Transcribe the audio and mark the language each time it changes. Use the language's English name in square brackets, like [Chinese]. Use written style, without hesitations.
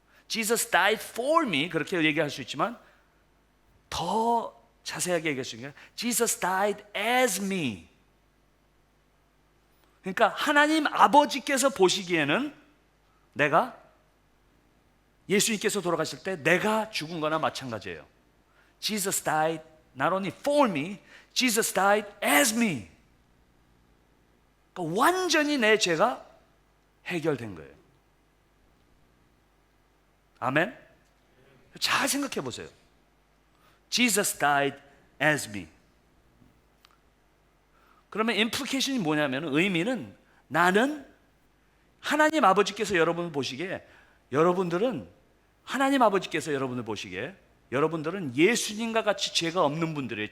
[English] Jesus died for me [Korean] 그렇게 얘기할 수 있지만 더 자세하게 얘기할 수 있는 게 [English] Jesus died as me. [Korean] 그러니까 하나님 아버지께서 보시기에는 내가 예수님께서 돌아가실 때 내가 죽은 거나 마찬가지예요. [English] Jesus died not only for me, Jesus died as me. [Korean] 그러니까 완전히 내 죄가 해결된 거예요. 아멘? 잘 생각해 보세요. [English] Jesus died as me. [Korean] 그러면 implication이 뭐냐면 의미는 나는 하나님 아버지께서 여러분을 보시기에 여러분들은 하나님 아버지께서 여러분을 보시기에 여러분들은 예수님과 같이 죄가 없는 분들이에요.